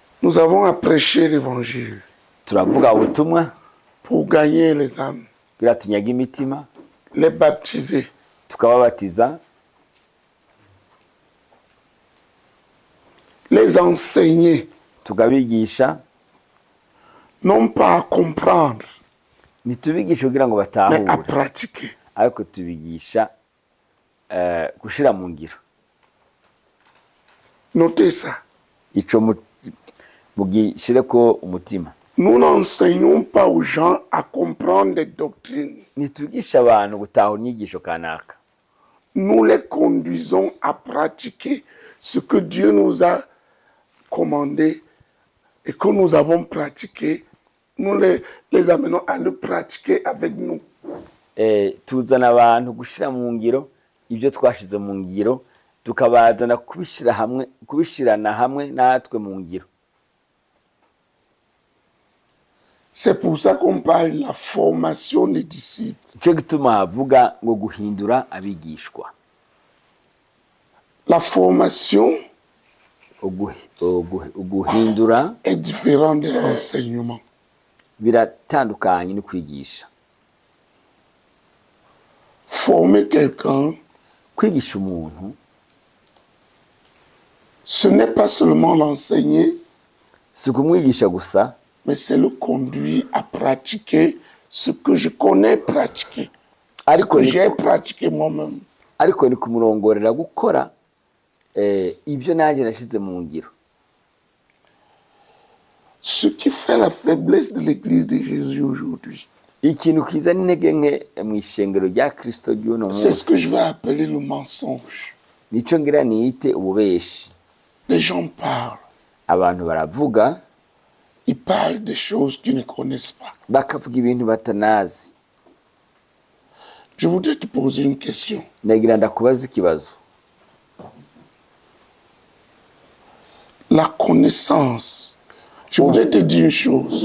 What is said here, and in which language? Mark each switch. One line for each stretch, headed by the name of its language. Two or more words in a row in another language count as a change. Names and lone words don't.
French: Nous avons à prêcher l'évangile
Rundi: turavuga ubutumwa
French: pour gagner les âmes,
Rundi: kugira tunyaga imitima,
French: les baptiser,
Rundi: tukababatiza,
French: les enseigner,
Rundi: tukabigisha,
French: non pas à comprendre,
Rundi: ntitubigisha kugira ngo
French: mais à
Rundi: batahure,
French: pratiquer.
Rundi: ariko tubigisha gushira mu ngiro.
French: Notez ça.
Rundi: Ico mugishireko umutima.
French: Nous n'enseignons pas aux gens à comprendre des doctrines.
Rundi: Ntitugisha abantu gutahura inyigisho kanaka.
French: Nous les conduisons à pratiquer ce que Dieu nous a commandé et que nous avons pratiqué. Nous les amenons à le pratiquer avec nous.
Rundi: Tuzana abantu gushira mu ngiro ibyo twashize mu ngiro, tukabazana kubishirana hamwe natwe mu ngiro.
French: C'est pour ça qu'on parle de la formation des disciples.
Rundi: Ico gituma havuga ngo guhindura abigishwa.
French: La formation
Rundi: Guhindura
French: est différente de l'enseignement.
Rundi: biratandukanye no kwigisha.
French: Former quelqu'un,
Rundi: Kwigisha umuntu
French: ce n'est pas seulement l'enseigner,
Rundi: si kumwigisha gusa,
French: mais c'est le conduire à pratiquer ce que je connais pratiquer, ce
Rundi: ariko
French: que j'ai pratiqué moi-même.
Rundi: ariko ni kumurongorera gukora ibyo nanjye nashize mu ngiro.
French: Ce qui fait la faiblesse de l'Église de Jésus aujourd'hui,
Rundi: Ikintu kiza n'intege nke mu ishengero rya Kristo ry'uno
French: c'est ce que
Rundi: munsi,
French: je vais appeler le mensonge.
Rundi: nico ngira niyite ububeshi.
French: Les gens parlent,
Rundi: Abantu baravuga,
French: ils parlent des choses qu'ils ne connaissent pas.
Rundi: bakavuga ibintu batanazi.
French: Je voudrais te poser une question.
Rundi: Ndagira ndakubaza ikibazo.
French: La connaissance, je voudrais te dire une chose.